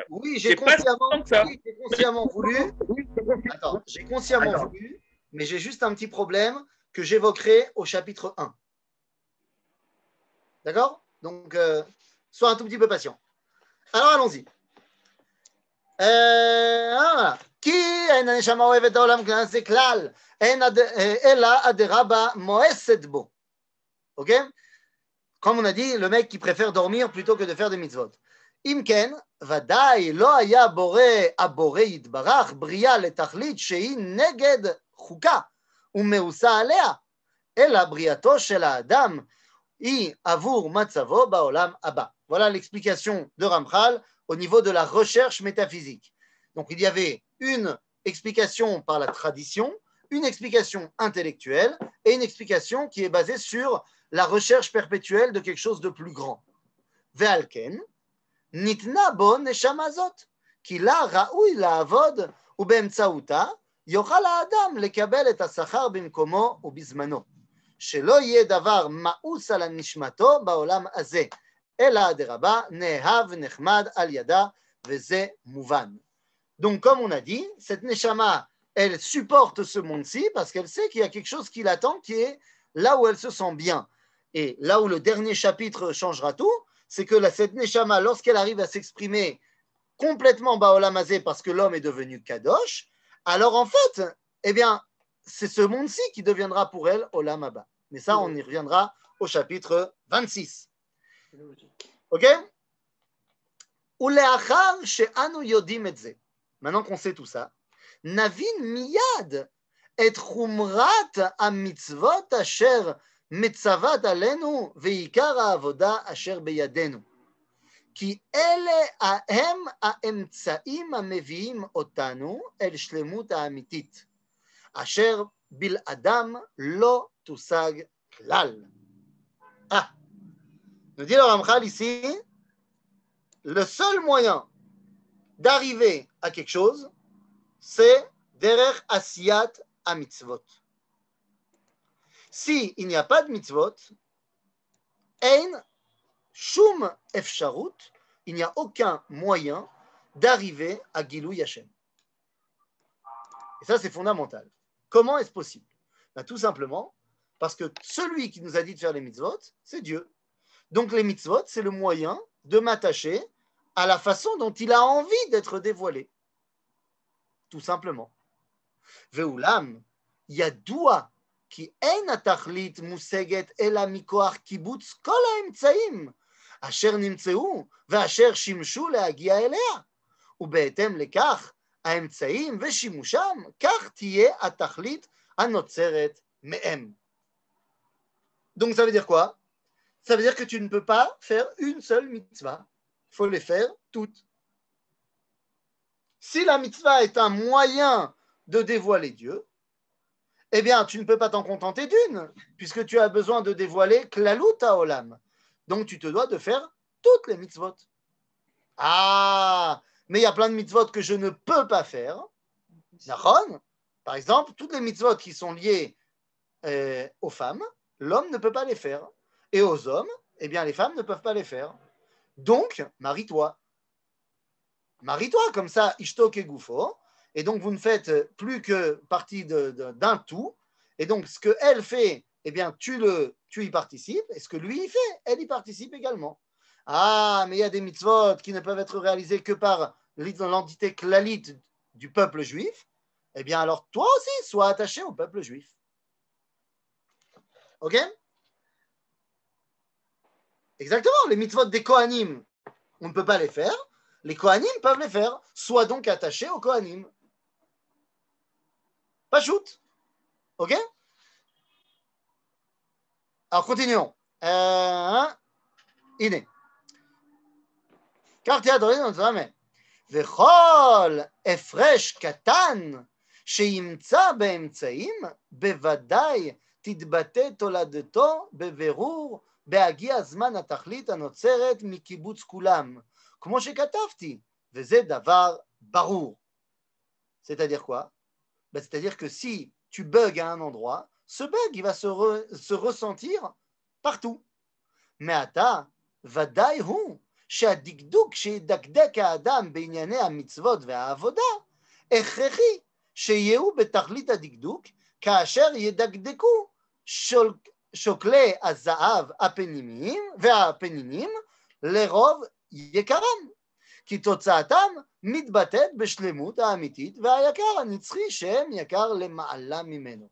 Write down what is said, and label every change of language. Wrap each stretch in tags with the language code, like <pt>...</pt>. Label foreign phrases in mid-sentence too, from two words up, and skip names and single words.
<fr>Oui, j'ai consciemment voulu. Attends, j'ai consciemment voulu, mais j'ai juste un petit problème que j'évoquerai au chapitre 1. D'accord? Donc, sois un tout petit peu patient. Alors, allons-y. Qui est</fr> <he>הנשמה אוהבת העולם כלל זה כלל, אלא הדרבה מואסת בו. Ok?</he> <fr>Comme on a dit, le mec qui préfère dormir plutôt que de faire des mitzvot.</fr> <he>אם כן, ודאי לא היה הבורא יתברך בריאה לתכלית שהיא נגד חוקה ומאוסה עליה, אלא בריאתו של האדם היא עבור מצבו בעולם הבא.</he> <fr>Voilà l'explication de Ramchal au niveau de la recherche métaphysique. Donc il y avait une explication par la tradition, une explication intellectuelle et une explication qui est basée sur la recherche perpétuelle de quelque chose de plus grand.</fr> <he>ועל כן, ניתנה בו נשמה זאת, כי לה ראוי לעבוד, ובאמצעותה יוכל האדם לקבל את השכר במקומו ובזמנו, שלא יהיה דבר מאוס על נשמתו בעולם הזה, אלא אדרבה נאהב ונחמד על ידה, וזה מובן.</he> <fr>Donc comme on a dit, cette neshama, elle supporte ce monde-ci parce qu'elle sait qu'il y a quelque chose qui l'attend, qui est là où elle se sent bien. Et là où le dernier chapitre changera tout, c'est que cette neshama, lorsqu'elle arrive à s'exprimer complètement</fr> <he>בעולם הזה</he> <fr>parce que l'homme est devenu Kadosh, alors en fait, eh bien, c'est ce monde-ci qui deviendra pour elle</fr> <he>עולם הבא.</he> <fr>Mais ça, on y reviendra au chapitre 26.</fr> <he>Ok? ולאחר שאנו יודעים את זה.</he> <fr>Maintenant qu'on sait tout ça,</fr> <he>נבין מיד את חומרת המצוות אשר מצוות עלינו ועיקר העבודה אשר בידינו. כי אלה הם האמצעים המביאים אותנו אל שלמות האמיתית, אשר בלעדם לא תושג כלל.</he> <fr>Nous dit le Ramchal ici, le seul moyen d'arriver à quelque chose, c'est</fr> <he>דרך עשיית המצוות.</he> <fr>Si il n'y a pas de mitzvot,</fr> <he>אין שום אפשרות,</he> <fr>il n'y a aucun moyen d'arriver à</fr> <he>גילוי השם.</he> <fr>Et ça, c'est fondamental. Comment est-ce possible? Ben, tout simplement parce que celui qui nous a dit de faire les mitzvot, c'est Dieu. Donc les mitzvot, c'est le moyen de m'attacher à la façon dont il a envie d'être dévoilé. Tout simplement.</fr> <he>ואולם ידוע כי אין התכלית מושגת אלא מכוח קיבוץ כל האמצעים אשר נמצאו ואשר שימשו להגיע אליה, ובהתאם לכך האמצעים ושימושם, כך תהיה התכלית הנוצרת מהם.</he> <fr>Donc ça veut dire quoi? Ça veut dire que tu ne peux pas faire une seule mitzvah, il faut les faire toutes. Si la mitzvah est un moyen de dévoiler Dieu, eh bien, tu ne peux pas t'en contenter d'une, puisque tu as besoin de dévoiler</fr> <he>כללות העולם.</he> <fr>Donc, tu te dois de faire toutes les mitzvot. Ah, mais il y a plein de mitzvot que je ne peux pas faire. Nachon, par exemple, toutes les mitzvot qui sont liées aux femmes, l'homme ne peut pas les faire. Et aux hommes, eh bien, les femmes ne peuvent pas les faire. Donc, marie-toi. Marie-toi, comme ça,</fr> <he>אשתו כגופו.</he> <fr>Et donc, vous ne faites plus que partie d'un tout. Et donc, ce qu'elle fait, eh bien, tu y participes. Et ce que lui y fait, elle y participe également. Ah, mais il y a des mitzvot qui ne peuvent être réalisés que par l'entité klalite du peuple juif. Eh bien, alors, toi aussi, sois attaché au peuple juif. OK? Exactement. Les mitzvot des Kohanim, on ne peut pas les faire. Les Kohanim peuvent les faire. Sois donc attaché aux Kohanim. Pas shoot. OK? Alors, continuons.</fr> <he>הנה. כך תהיה הדברים במצווה. וכל הפרש קטן שימצא באמצעים, בוודאי תתבטא תולדתו בבירור בהגיע זמן התכלית הנוצרת מקיבוץ כולם. כמו שכתבתי, וזה דבר ברור.</he> <fr>C'est-à-dire quoi? Ben, c'est-à-dire que si tu bugs à un endroit, ce bug il va se ressentir partout.</fr> <he>מעתה ודאי הוא שהדקדוק שידקדק האדם בענייני המצוות והעבודה הכרחי שיהיו בתכלית הדקדוק כאשר ידקדקו שוקלי הזהב הפנימיים והפנינים לרוב יקרם, כי תוצאתם מתבטאת בשלמות האמיתית והיקר הנצחי שהם יקר למעלה ממנו.</he>